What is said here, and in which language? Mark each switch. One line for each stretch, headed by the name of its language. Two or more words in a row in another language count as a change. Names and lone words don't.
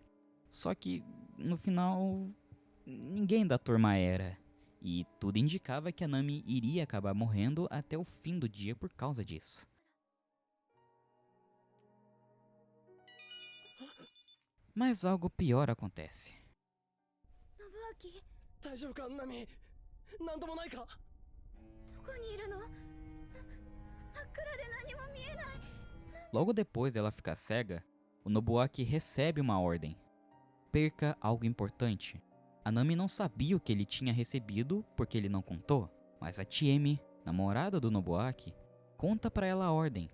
Portuguese: Só que no final, ninguém da turma era. E tudo indicava que a Nami iria acabar morrendo até o fim do dia por causa disso. Mas algo pior acontece.
Japanese: 大丈夫かナミなんともないか
Portuguese: Logo depois dela ficar cega, o Nobuaki recebe uma ordem. Perca algo importante. A Nami não sabia o que ele tinha recebido porque ele não contou, mas a Chiemi, namorada do Nobuaki, conta pra ela a ordem.